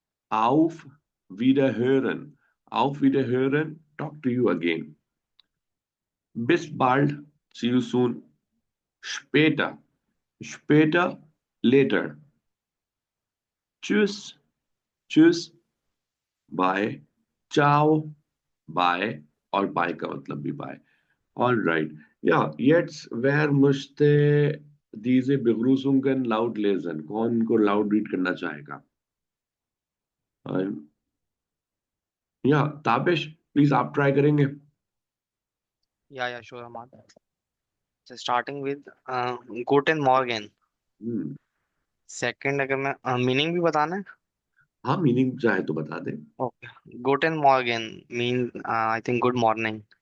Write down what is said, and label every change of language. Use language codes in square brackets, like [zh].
[de] Auf Wiederhören. Auf Wiederhören. [en] Talk to you again. [de] Bis bald. [en] See you soon. [de] Später. Später. [en] Later. [de] Tschüss. Tschüss. [en] Bye. [de] Ciao. Bye. [hi] और bye का मतलब भी bye. [en] All right. [de] Ja, jetzt wer möchte diese Begrüßungen laut lesen? [hi] कौन को loud read करना चाहेगा? या Tabish please आप ट्राई करेंगे. [en] Yeah, sure, Ahmad. So starting with [de] Guten Morgen. हम्म. [hi] Second, अगर मैं मीनिंग भी बताना है. हाँ मीनिंग चाहे तो बता दे. [en] Okay. [de] Guten Morgen [en] means I think good morning.